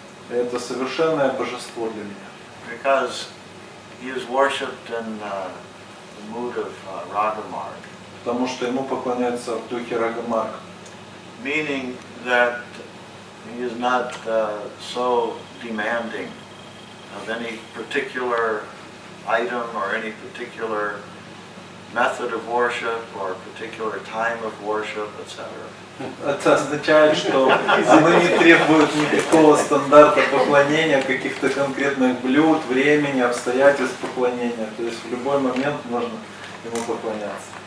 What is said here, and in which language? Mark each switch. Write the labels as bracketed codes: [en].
[ru] Это совершенное божество для меня. [en] Because he is worshipped in the mood of Ragamarg. [ru] Потому что ему поклоняются в духе Рагамарг. [en] Meaning that he is not so demanding of any particular item or any particular method of worship or particular time of worship, etc. [ru] Это означает, что оно не требует никакого стандарта поклонения, каких-то конкретных блюд, времени, обстоятельств поклонения. То есть в любой момент можно ему поклоняться.